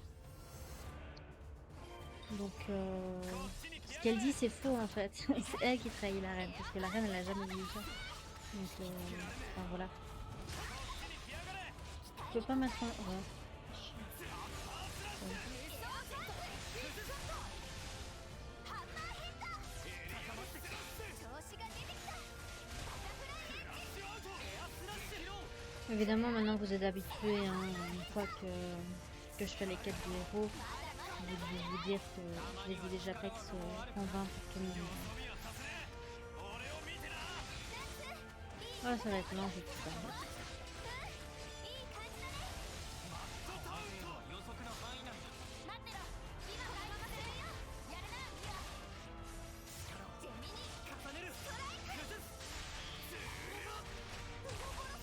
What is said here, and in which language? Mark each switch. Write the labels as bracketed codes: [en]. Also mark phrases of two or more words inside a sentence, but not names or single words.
[fr] Donc, ce qu'elle dit, c'est faux en fait. C'est elle qui trahit la reine, parce que la reine, elle a jamais dit ça. Donc, enfin, voilà. Je peux pas mettre un... Ouais. Ouais. [ja] 調子が出てきたバタフライエッジ [fr] Évidemment, maintenant vous êtes habitués, hein, une fois que je fais les quêtes du héros, vous dire que je les ai déjà pas se convaincre pour tout le monde. Oh, ça va être lent, je sais pas. [ja] いい感じだね予測の範囲内だ待ってろ今このまま攻めようやるなミオジェミニ重ねるストライク崩すウロボロス